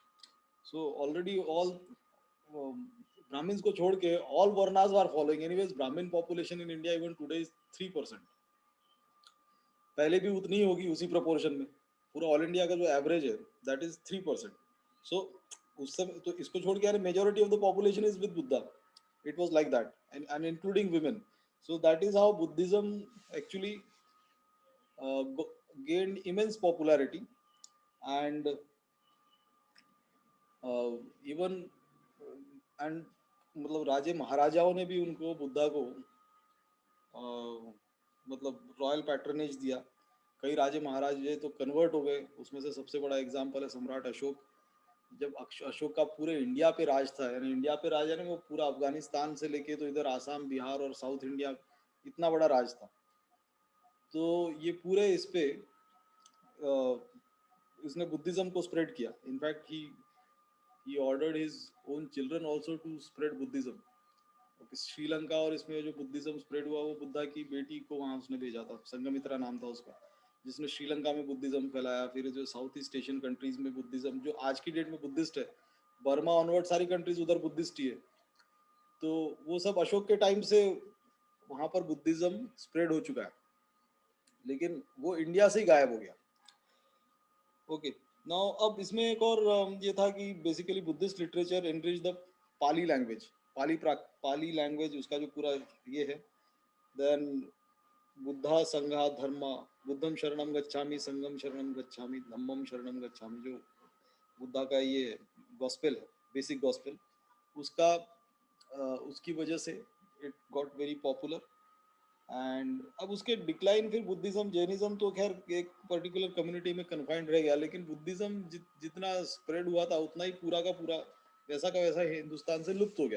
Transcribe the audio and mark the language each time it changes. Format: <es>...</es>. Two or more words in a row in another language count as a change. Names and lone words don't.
<en>so already all Brahmans</en> <hi>को छोड़ के</hi> <en>all varnas are following. anyways Brahman population in India even today is 3%.</en> <hi>पहले भी उतनी ही होगी उसी प्रोपोर्शन में। पूरा</hi> <en>all India</en> <hi>का जो एवरेज है</hi> <en>that is 3%.</en> <hi>सो उस समय तो इसको छोड़ के यार</hi> <en>majority of the population is with Buddha. it was like that and including women. so that is how Buddhism actually gained immense popularity, and even and</en> <hi>मतलब राजे महाराजाओं ने भी उनको बुद्धा को मतलब</hi> <en>royal patronage दिया।</en> <hi>कई राजे महाराजे तो कन्वर्ट हो गए। उसमें से सबसे बड़ा एग्जाम्पल है सम्राट अशोक। जब अशोक का पूरे इंडिया पे राज था, यानी इंडिया पे राज है ना, वो पूरा अफगानिस्तान से लेके तो इधर आसाम बिहार और साउथ इंडिया, इतना बड़ा राज था। तो ये पूरे इस पे इसने बुद्धिज्म को स्प्रेड किया।</hi> <en>in fact he ordered his own children also to spread Buddhism.</en> <hi>श्रीलंका और इसमें जो बुद्धिज्म स्प्रेड हुआ वो बुद्धा की बेटी को वहां उसने भेजा था, संगमित्रा नाम था उसका, जिसने श्रीलंका में बुद्धिज्म फैलाया। फिर जो</hi> <en>South East Asian countries</en> <hi>में बुद्धिज्म जो आज की डेट में बुद्धिस्ट है, बर्मा ऑनवर्ड सारी कंट्रीज उधर बुद्धिस्ट ही है। तो वो सब अशोक के टाइम से वहां पर बुद्धिज्म स्प्रेड हो चुका है, लेकिन वो इंडिया से ही गायब हो गया।</hi> <en>okay, now</en> <hi>अब इसमें एक और ये था कि</hi> <en>basically Buddhist literature enrich the Pali language. Pali language</en> <hi>उसका जो पूरा ये है।</hi> <en>then Buddha Sangha Dharma,</en> <pi>बुद्धम शरणम गच्छामि, संगम शरणम गच्छामि, धम्मम शरणम गच्छामि,</pi> <hi>जो बुद्धा का ये गॉस्पेल है,</hi> <en>basic gospel,</en> <hi>उसका उसकी वजह से</hi> <en>it got very popular.</en> <hi>एंड अब उसके डिक्लाइन, फिर बुद्धिज्म जैनिज्म तो खैर एक</hi> <en>particular community</en> <hi>में कन्फाइंड रह गया, लेकिन बुद्धिज्म जितना स्प्रेड हुआ था उतना ही पूरा का पूरा वैसा का वैसा हिंदुस्तान से लुप्त हो गया।</hi>